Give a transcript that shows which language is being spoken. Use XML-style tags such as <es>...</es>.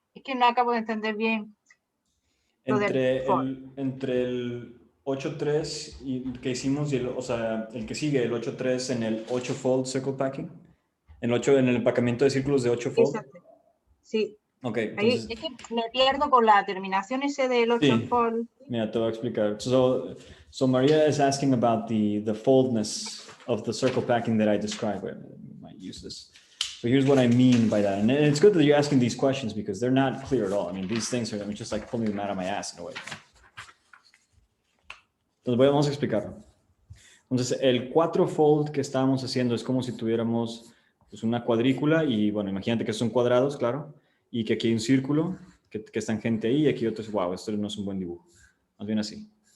<es>Es que no acabo de entender bien lo del fold. Entre el 8.3 y que hicimos, y el, o sea, el que sigue, el 8.3 en el 8 fold circle packing, en el empacamiento de círculos de 8 fold. Exacto. Sí. Ok, Ahí, entonces... es que me pierdo con la terminación ese del 8 Sí.</es> <en>fold.</en> <es>Mira, te voy a explicar.</es> <en>So Maria is asking about the foldness of the circle packing that I described. Wait a minute, I might use this. So here's what I mean by that. And it's good that you're asking these questions because they're not clear at all. I mean, these things are just like pulling them out of my ass in a way.</en> <es>Entonces vamos a explicarlo. Entonces el 4 fold que estábamos haciendo es como si tuviéramos pues, una cuadrícula y bueno, imagínate que son cuadrados, claro, y que aquí hay un círculo que es tangente ahí y aquí otro es, wow, esto no es un buen dibujo. Más bien así.</es>